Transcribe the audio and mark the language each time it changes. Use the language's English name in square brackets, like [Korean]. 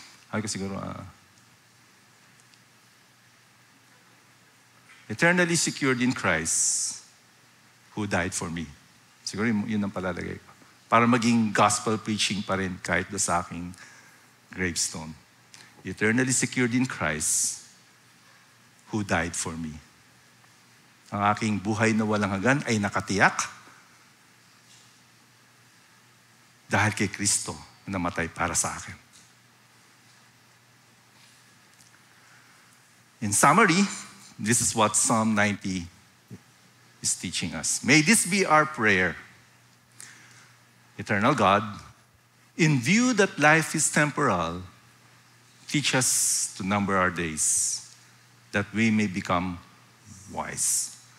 [Filipino] Sabi ko siguro, [English] eternally secured in Christ, who died for me. [Filipino] Siguro yun ang palalagay ko. Para maging gospel preaching pa rin kahit doon sa aking gravestone. [English] Eternally secured in Christ, who died for me. [Filipino] Ang aking buhay na walang hanggan ay nakatiyak dahil kay Kristo na namatay para sa akin. [English] In summary, this is what Psalm 90 is teaching us. May this be our prayer. Eternal God, in view that life is temporal, teach us to number our days, that we may become wise.